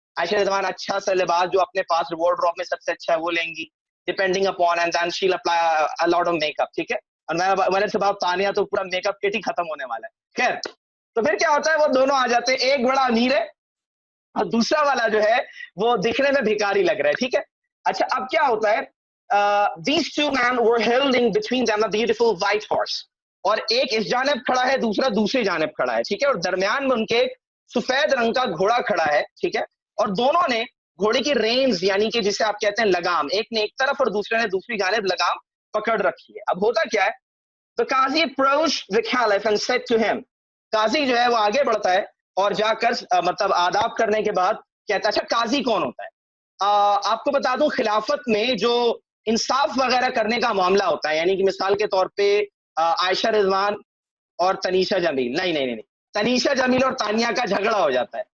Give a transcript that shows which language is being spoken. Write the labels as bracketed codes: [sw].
[ur] عائشہ رضوان اچھا سا لباس جو اپنے پاس وارڈروب میں سب سے اچھا ہے وہ لیں گی, [en] Depending upon, and then she will apply a lot of make up. [ur] ٹھیک ہے, اور میں سے بات تانیہ تو پورا میک اپ کٹ ہی ختم ہونے والا ہے. خیر, تو پھر کیا ہوتا ہے, وہ دونوں آ جاتے ہیں. ایک بڑا امیر ہے اور دوسرا والا جو ہے وہ دکھنے میں بھکاری لگ رہا ہے. ٹھیک ہے, اچھا اب کیا ہوتا ہے, [en] these two men were holding between them a beautiful white horse. [ur] اور ایک اس جانب کھڑا ہے, دوسرا دوسری جانب کھڑا ہے. ٹھیک ہے, اور درمیان میں ان کے ایک سفید رنگ کا گھوڑا کھڑا ہے. ٹھیک ہے, اور دونوں نے گھوڑے کی رینز یعنی کہ جسے آپ کہتے ہیں لگام, ایک نے ایک طرف اور دوسرے نے دوسری جانب لگام پکڑ رکھی ہے. اب ہوتا کیا ہے, [en] the Qazi approached the Caliph and said to him. [ur] قاضی جو ہے وہ آگے بڑھتا ہے اور جا کر مطلب آداب کرنے کے بعد کہتا ہے, اچھا قاضی کون ہوتا ہے؟ آپ کو بتا دوں خلافت میں جو انصاف وغیرہ کرنے کا معاملہ ہوتا ہے, یعنی کہ مثال کے طور پہ عائشہ رضوان اور تنیشہ جمیل, نہیں, تنیشہ جمیل اور تانیہ کا جھگڑا ہو جاتا ہے.